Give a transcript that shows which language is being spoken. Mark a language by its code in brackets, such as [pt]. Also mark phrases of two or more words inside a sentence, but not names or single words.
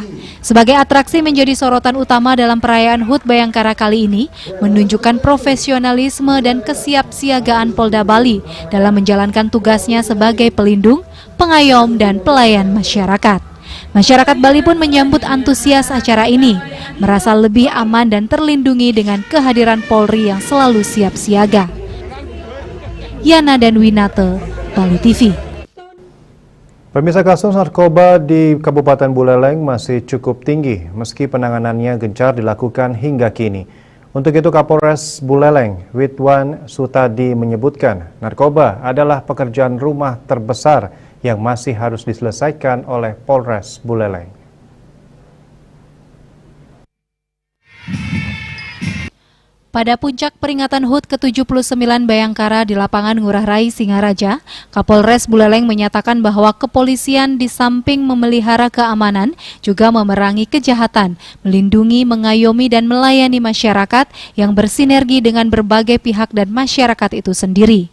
[id] Sebagai atraksi menjadi sorotan utama dalam perayaan HUT Bayangkara kali ini, menunjukkan profesionalisme dan kesiapsiagaan Polda Bali dalam menjalankan tugasnya sebagai pelindung, pengayom, dan pelayan masyarakat. Masyarakat Bali pun menyambut antusias acara ini, merasa lebih aman dan terlindungi dengan kehadiran Polri yang selalu siap siaga. Yana dan Winate, Bali TV. Pemirsa, kasus narkoba di Kabupaten Buleleng masih cukup tinggi meski penanganannya gencar dilakukan hingga kini. Untuk itu Kapolres Buleleng, Widwan Sutadi menyebutkan narkoba adalah pekerjaan rumah terbesar yang masih harus diselesaikan oleh Polres Buleleng. Pada puncak peringatan HUT ke-79 Bayangkara di lapangan Ngurah Rai, Singaraja, Kapolres Buleleng menyatakan bahwa kepolisian di samping memelihara keamanan juga memerangi kejahatan, melindungi, mengayomi, dan melayani masyarakat yang bersinergi dengan berbagai pihak dan masyarakat itu sendiri.